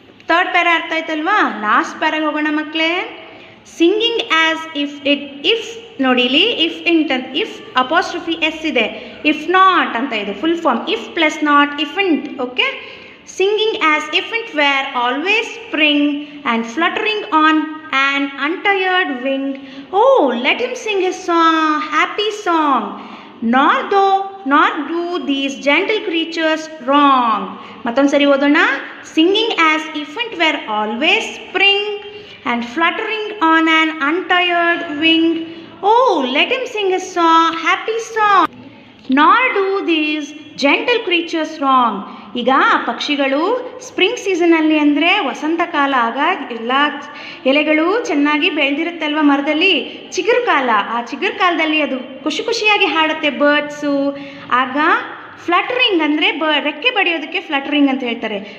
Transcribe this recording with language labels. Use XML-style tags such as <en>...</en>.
<kn>Third para ಅರ್ಥ ಆಯ್ತಲ್ವಾ. Last ಪ್ಯಾರಾಗ ಹೋಗೋಣ ಮಕ್ಕಳೇ.</kn> <en>singing as if</en> <kn>ನೋಡಿ ಇಲ್ಲಿ ಇಫ್ ಅಪಾಸ್ಟ್ರಫಿ ಎಸ್ ಇದೆ, ಇಫ್ ನಾಟ್ ಅಂತ ಇದು full form.</kn> <en>If plus not ifn't. Okay, singing as ifn't were always spring and fluttering on an untired wing. O let him sing his happy song. Nor do these gentle creatures wrong.</en> <kn>ಮತ್ತೊಂದು ಸರಿ ಓದೋಣ.</kn> <en>Singing as if it were always spring and fluttering on an untired wing. Oh, let him sing a happy song. Nor do these gentle creatures wrong.</en> <kn>ಈಗ ಪಕ್ಷಿಗಳು spring ಸೀಸನಲ್ಲಿ ಅಂದರೆ ವಸಂತ ಕಾಲ, ಆಗ ಎಲ್ಲ ಎಲೆಗಳು ಚೆನ್ನಾಗಿ ಬೆಳೆದಿರುತ್ತಲ್ವ ಮರದಲ್ಲಿ. ಚಿಗುರು ಕಾಲ, ಆ ಚಿಗುರು ಕಾಲದಲ್ಲಿ ಅದು ಖುಷಿಯಾಗಿ ಹಾಡುತ್ತೆ ಬರ್ಡ್ಸು. ಆಗ ಫ್ಲಟರಿಂಗ್ ಅಂದರೆ ರೆಕ್ಕೆ ಬಡಿಯೋದಕ್ಕೆ ಫ್ಲಟರಿಂಗ್ ಅಂತ ಹೇಳ್ತಾರೆ.</kn>